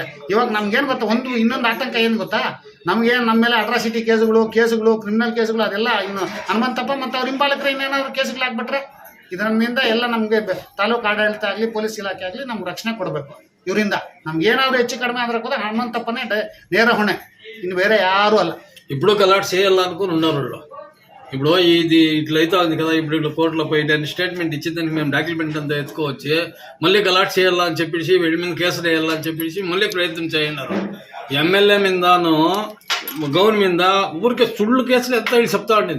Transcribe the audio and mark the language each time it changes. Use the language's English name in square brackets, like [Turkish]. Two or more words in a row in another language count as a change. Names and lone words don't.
[Kannada] ಇವಾಗ ನಮ್ಗೇನು ಗೊತ್ತಾ, ಇನ್ನೊಂದು ಆತಂಕ ಏನು ಗೊತ್ತಾ, ನಮಗೇನು ನಮ್ಮ ಮೇಲೆ ಅಟ್ರಾಸಿಟಿ ಕೇಸುಗಳು ಕ್ರಿಮಿನಲ್ ಕೇಸುಗಳು ಅದೆಲ್ಲ ಇನ್ನು ಹನುಮಂತಪ್ಪ ಮತ್ತು ಅವ್ರ ಹಿಂಬಾಲಕರು ಇನ್ನೇನಾದ್ರು ಕೇಸುಗಳು ಹಾಕ್ಬಿಟ್ರೆ ಇದರಿಂದ ಎಲ್ಲ ನಮಗೆ ತಾಲೂಕು ಆಡಳಿತ ಆಗಲಿ ಪೊಲೀಸ್ ಇಲಾಖೆ ಆಗಲಿ ನಮ್ಗೆ ರಕ್ಷಣೆ ಕೊಡಬೇಕು. ಇವರಿಂದ ನಮ್ಗೇನಾದ್ರು ಹೆಚ್ಚು ಕಡಿಮೆ ಆದ್ರೆ ಕೂಡ ಹನುಮಂತಪ್ಪನೇ ನೇರ ಹೊಣೆ, ಇನ್ನು ಬೇರೆ ಯಾರೂ అಲ್ಲ. [Telugu] ఇప్పుడు గలాట్ చేయాలనుకుని ఉన్నారు వాళ్ళు. ఇప్పుడు ఇది ఇట్లయితే ఉంది కదా, ఇప్పుడు ఇట్లా కోర్టులో పోయి స్టేట్మెంట్ ఇచ్చిందని మేము డాక్యుమెంట్ అంతా ఎత్తుకోవచ్చి మళ్ళీ గలాట్ చేయాలని చెప్పేసి వీడి మీద కేసులు వేయాలని చెప్పేసి మళ్ళీ ప్రయత్నం చేయన్నారు. ఎమ్మెల్యే మీదను గవర్నమెంట్ మీద ఊరికే సుళ్ళు కేసులు ఎంత వీళ్ళు చెప్తా ఉండేది.